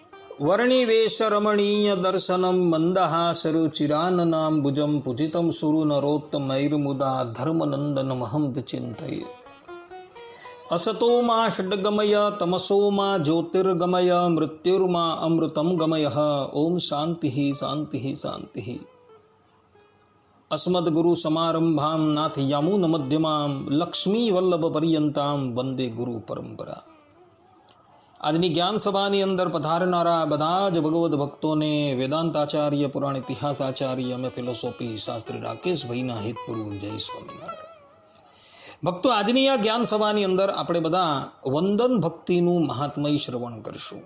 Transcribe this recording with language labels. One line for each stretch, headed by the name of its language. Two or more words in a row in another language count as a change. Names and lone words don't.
Sanskrit: વર્ણિવેશ રમણીય દર્શનમ મંદહાસરુચિરાનનામ ભુજમ પૂજિતમ સુરુ નરોત્તમૈર્મુદા ધર્મનંદનમહં વિચિંતયે. असतो मा षड्गमय तमसो मा ज्योतिर्गमय मृत्युर्मा अमृतं गमय. ओम शांति शांति शांति. अस्मद्गुरु समारंभां नाथ यामुन मध्यमां लक्ष्मी वल्लभ पर्यंतां वंदे गुरु परंपरा.
Gujarati: આજની જ્ઞાન સભાની અંદર પધારનારા બધા જ ભગવદ ભક્તોને વેદાંતાચાર્ય, પુરાણ ઇતિહાસ આચાર્ય અને ફિલોસોફી શાસ્ત્રી રાકેશભાઈના હિતપૂર્વક જય સ્વામિનારાયણ. ભક્તો, આજની આ જ્ઞાન સભાની અંદર આપણે બધા વંદન ભક્તિનું મહાત્મય શ્રવણ કરશું.